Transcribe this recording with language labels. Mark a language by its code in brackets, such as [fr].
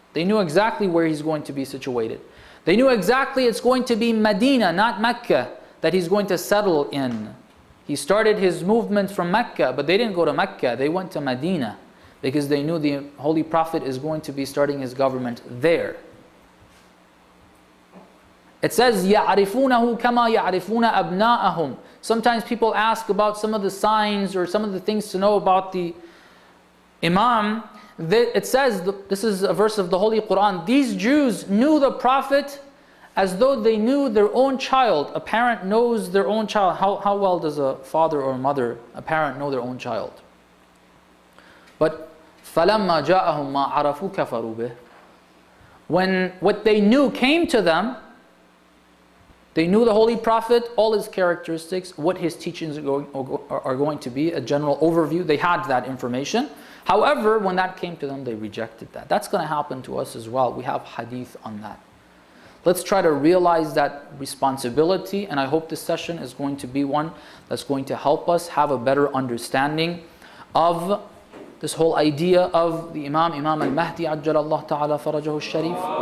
[en] They knew exactly where he's going to be situated. They knew exactly it's going to be Medina, not Mecca, that he's going to settle in. He started his movement from Mecca, but they didn't go to Mecca, they went to Medina because they knew the Holy Prophet is going to be starting his government there. It says, [ar] يَعْرِفُونَهُ كَمَا يَعْرِفُونَ أَبْنَاءَهُم. [en] Sometimes people ask about some of the signs or some of the things to know about the Imam. It says, this is a verse of the Holy Quran, these Jews knew the Prophet as though they knew their own child. A parent knows their own child. How well does a father or a mother, a parent, know their own child? But [ar] فَلَمَّا جَاءَهُمْ مَا عَرَفُوا كَفَرُوا بِهِ. [en] When what they knew came to them, they knew the Holy Prophet, all his characteristics, what his teachings are going to be, a general overview. They had that information. However, when that came to them, they rejected that. That's going to happen to us as well. We have hadith on that. Let's try to realize that responsibility, and I hope this session is going to be one that's going to help us have a better understanding of this whole idea of the Imam al-Mahdi, ajjalallahu ta'ala farajahu al-sharif.